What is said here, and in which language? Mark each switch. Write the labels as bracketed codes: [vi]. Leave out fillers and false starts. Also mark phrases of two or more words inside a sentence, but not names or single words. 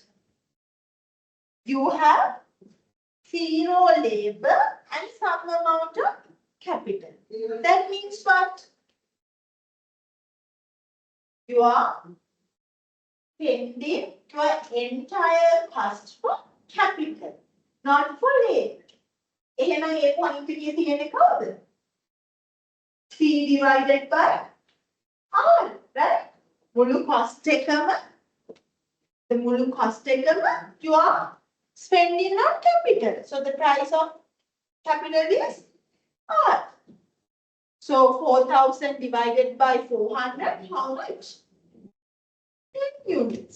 [en] You have 0 labor and some amount of capital. That means what? You are spending your entire cost for capital, not for labor. [si] එහෙනම් ඒ point එකේ තියෙන්නේ කවුද? [en] C divided by R, right? මුළු cost එකම you are spending on capital. So the price of capital is R. So 4,000 divided by 400, how much? 10 units.